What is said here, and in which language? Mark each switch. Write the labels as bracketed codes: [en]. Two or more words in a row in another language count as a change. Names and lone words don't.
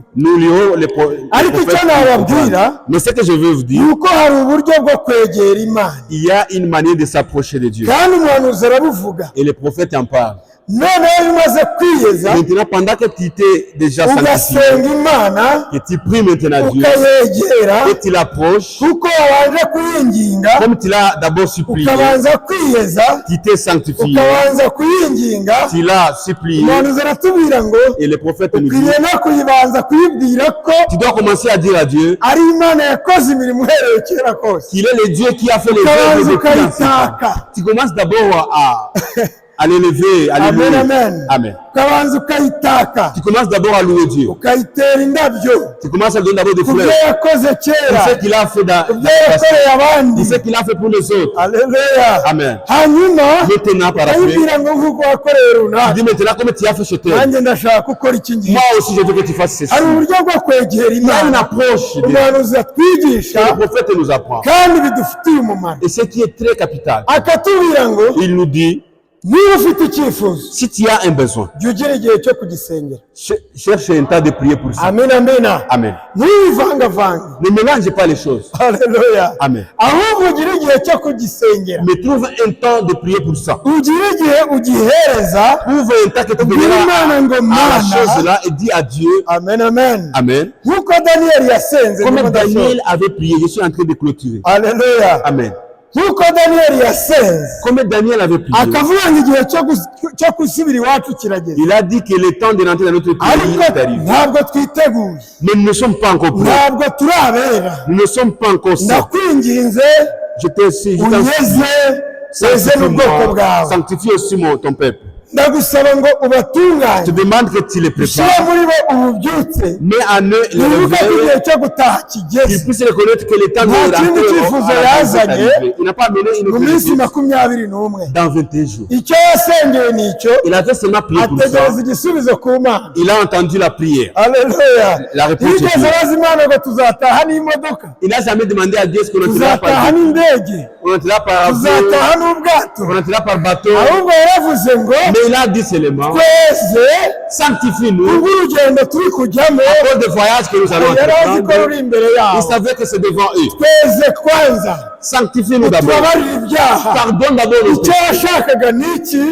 [fr] Nous lirons les [rw] ariko icyo [fr] prophètes. [rw] nababwira [fr] Mais ce que je veux vous dire, [rw] ni uko hari uburyo bwo kwegera Imana [fr] il y a une manière de s'approcher de Dieu. [rw] kandi umuhanuzi arabuvuga [fr] Et les prophètes en parlent. [rw] noneho iyo umaze kwiyeza [fr] Maintenant, pendant que tu t'es déjà sanctifié, [rw] ugasenga Imana [fr] que tu pries maintenant Dieu, [rw] ukayegera [fr] et tu l'approches, [rw] kuko wabanje kuyinginga [fr] comme tu l'as d'abord supplié, [rw] ukabanza kwiyeza [fr] tu t'es sanctifié, [rw] ukabanza kuyinginga [fr] tu l'as supplié, [rw] umuhanuzi aratubwira ngo [fr] et le prophète nous dit, [rw] ukwiriye no kuyibanza kuyibwira ko [fr] tu dois commencer à dire à Dieu [rw] ari Imana yakoze imirimo uhereye kera kose [fr] qu'il est le Dieu qui a fait les [rw] ukabanza [fr] œuvres depuis l'ancien temps. [rw] ukayitaka [fr] Tu commences d'abord à l'élever, à [rw] amen [fr] l'élever. [rw] amen [fr] Amen. [rw] ukabanza ukayitaka [fr] Tu commences d'abord à louer Dieu. [rw] ukayitera indabyo [fr] Tu commences à lui donner d'abord des [rw] ku byo [fr] fleurs. [rw] yakoze [fr] Pour [rw] kera [fr] ce qu'il a fait dans [rw] ku byo yakoreye abandi [fr] pour ce qu'il a fait pour les autres. [rw] haleluya [fr] Amen. [rw] hanyuma [fr] Maintenant, par après, [rw] ukayibwira ngo nk'uko wakoreye [fr] tu [rw] runaka [fr] dis maintenant comme tu as fait chez toi. [rw] nanjye ndashaka ukora iki ngiki [fr] Moi aussi, je veux que tu fasses ceci. [rw] hari uburyo bwo kwegera [fr] Il y a une [rw] Imana [fr] approche de [rw] umuhanuzi atwigisha [fr] que le prophète nous apprend. [rw] kandi bidufitiye umumaro [fr] Et ce qui est très capital, [rw] akatubwira ngo [fr] il nous dit, [rw] niba ufite icyifuzo [fr] si tu as un besoin, [rw] jya ugira igihe cyo kugisengera [fr] cherche un temps de prier pour ça. [rw] amen amen [fr] Amen. [rw] ntubivangavange [fr] Ne mélange pas les choses. [rw] haleluya [fr] Amen. [rw] ahubwo ugire igihe cyo kugisengera [fr] Mais trouve un temps de prier pour ça. [rw] ugire igihe ugihereza [fr] Trouve un temps que tu [rw] ubwire Imana ngo [fr] donneras à la [rw] Mana [fr] chose là et dis à Dieu, [rw] amen amen [fr] Amen. [rw] nk'uko daniyeli yasenze [fr] Comme [rw] ndimo ndasoma. [fr] Daniel avait prié, je suis en train de clôturer. [rw] haleluya [fr] Amen. [rw] nk'uko daniyeli yasenze [fr] Comme Daniel avait prié, [rw] akavuga ngo igihe cyo gusubira iwacu kirageze, [fr] il a dit que le temps de rentrer dans notre pays [rw] ariko [fr] est arrivé. [rw] ntabwo twiteguye, [fr] Mais nous ne sommes pas encore prêts. [rw] ntabwo turabera. [fr] Nous ne sommes pas encore saints. [rw] ndakwinginze [fr] Je t'ai [rw] unyeze weze n'ubwoko bwawe, [fr] sanctifie aussi ton peuple. [rw] ndagusaba ngo [fr] Je te [rw] ubatunganye, [fr] demande que tu les [rw] ushyire [fr] prépares. [rw] muri bo ububyutse, [fr] Mets en eux les [rw] wibuke ko igihe [fr] réveils. [rw] cyo gutaha kigeze. [fr] Qu'ils puissent reconnaître que le temps de [rw] Nta [fr] rentrer [rw] kindi [fr] au [rw] cyifuzo [fr] à la maison est [rw] yazanye [fr] arrivé. Il n'a pas mené une [rw] mu [fr] autre [rw] minsi [fr] vie [rw] 21 [fr] dans 21 jours. [rw] icyo yasengeye ni icyo, [fr] Il a fait seulement prier pour ça. [rw] ategereza igisubizo ku Mana. [fr] Il a entendu la prière. [rw] Haleluya. [fr] La réponse est [rw] yigeze [fr] oui. [rw] abaza Imana ngo tuzataha n'imodoka, [fr] Il n'a jamais demandé à Dieu ce qu'on entrera [rw] tuzataha [fr] par [rw] n'indege, [fr] on entrera par avion, [rw] tuzataha n'ubwato, [fr] on entrera par bateau. [rw] ahubwo yaravuze ngo [fr] Mais il a dit seulement, [rw] twese [fr] sanctifie-nous [rw] kubw'urugendo turi kujyamo. [fr] pour le voyage que nous allons [rw] yari azi ko [fr] entreprendre. [rw] ruri imbere [fr] Il [rw] yabo. [fr] savait que c'est devant eux. [rw] tweze kwanza [fr] Sanctifie-nous d'abord. [rw] tubabarire ibyaha. [fr] Pardonne d'abord nos [rw] icyo [fr] péchés. [rw] yashakaga ni iki?